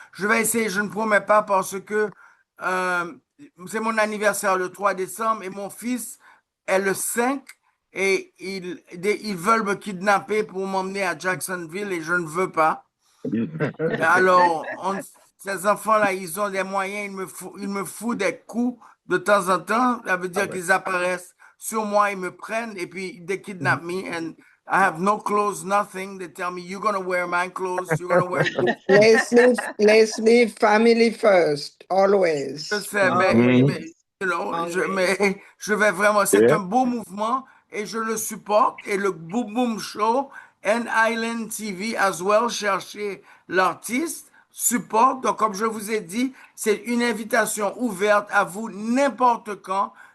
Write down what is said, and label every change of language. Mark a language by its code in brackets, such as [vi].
[fr] Je vais essayer, je ne promets pas parce que c'est mon anniversaire le 3 décembre et mon fils est le 5 et ils veulent me kidnapper pour m'emmener à Jacksonville et je ne veux pas. Alors, ces enfants-là, ils ont des moyens, ils me foutent des coups de temps en temps. Ça veut dire qu'ils apparaissent sur moi, ils me prennent et puis [en] they kidnap me and I have no clothes, nothing. They tell me, you're going to wear my clothes, you're going to wear... Let's leave family first, always. [fr] Je sais, Ah mais oui. Always. je vais vraiment, c'est un beau mouvement et je le supporte. Et le Boom Boom Show and Island TV as well, chercher l'artiste, support. Donc, comme je vous ai dit, c'est une invitation ouverte à vous n'importe quand.